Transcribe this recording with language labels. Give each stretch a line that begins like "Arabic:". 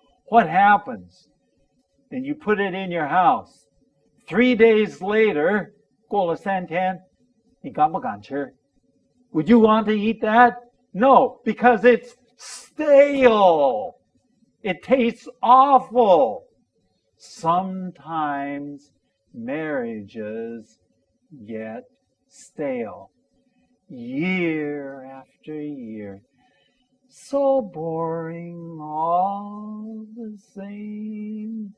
English: What happens? Then you put it in your house. 3 days later,
Chinese: 过了3天, 你敢不敢吃?
English: Would you want to eat that? No, because it's stale. It tastes awful. Sometimes marriages get stale. Year after year. So boring, all the same.